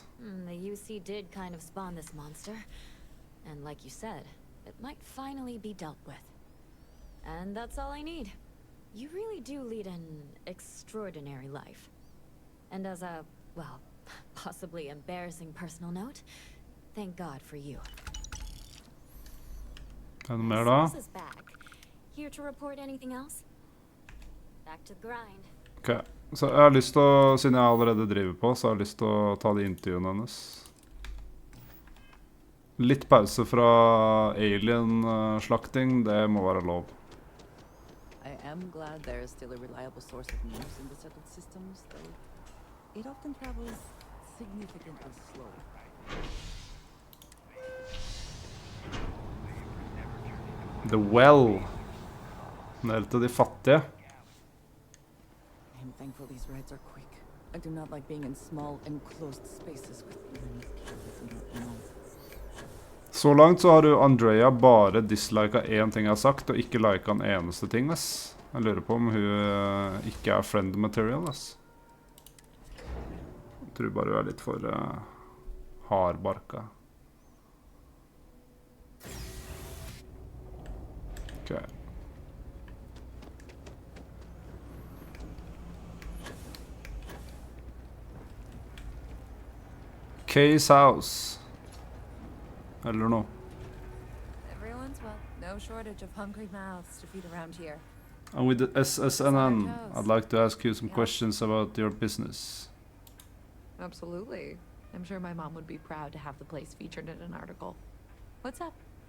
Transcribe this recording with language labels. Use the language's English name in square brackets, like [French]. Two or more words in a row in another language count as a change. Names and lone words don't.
[English] The UC did kind of spawn this monster. And like you said, it might finally be dealt with. And that's all I need. You really do lead an extraordinary life. And as a, well, possibly embarrassing personal note, thank God for you. [Norwegian] Er det noe mer da? [English] Sources back. Here to report anything else? Back to the grind. [Norwegian] Ok, så jeg har lyst til å, siden jeg allerede driver på, så har jeg lyst til å ta de intervjuene hennes. Litt pause fra alien-slakting, det må være lov. [English] I am glad there is still a reliable source of news in the settled systems, though it often travels significantly slower. The Well. [Norwegian] Ned til de fattige. [English] I am thankful these rides are quick. I do not like being in small, enclosed spaces with unique cameras and animals. [Norwegian] Så langt så har du Andrea bare disliket én ting jeg har sagt, og ikke liket en eneste ting, ass. Jeg lurer på om hun ikke er [English] friend material, [Norwegian] ass. Jeg tror bare hun er litt for hardbarka. Ok. Kay's house. Eller noe. [English] Everyone's well. No shortage of hungry mouths to feed around here. And with the SSNN, I'd like to ask you some questions about your business. Absolutely. I'm sure my mom would be proud to have the place featured in an article. What's up?